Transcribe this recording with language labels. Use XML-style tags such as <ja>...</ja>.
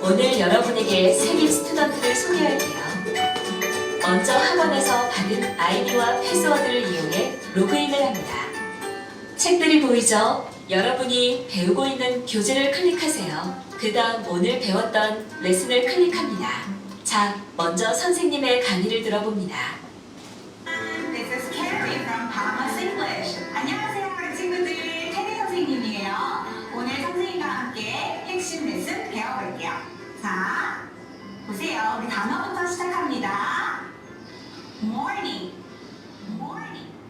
<ko>오늘 여러분에게 새김 스튜던트를 소개할게요. 먼저 학원에서 받은 아이디와 패스워드를 이용해 로그인을 합니다. 책들이 보이죠? 여러분이 배우고 있는 교재를 클릭하세요. 그 다음 오늘 배웠던 레슨을 클릭합니다. 자, 먼저 선생님의 강의를 들어봅니다.</ko> <en>This is Carrie from Bahamas English.</en> <ko>안녕하세요, 우리 친구들. 테리 선생님이에요. 오늘 선생님과 함께 핵심 레슨 배워볼게요. 자, 보세요. 우리 단어부터 시작합니다.</ko> <en>Morning. Morning.</en>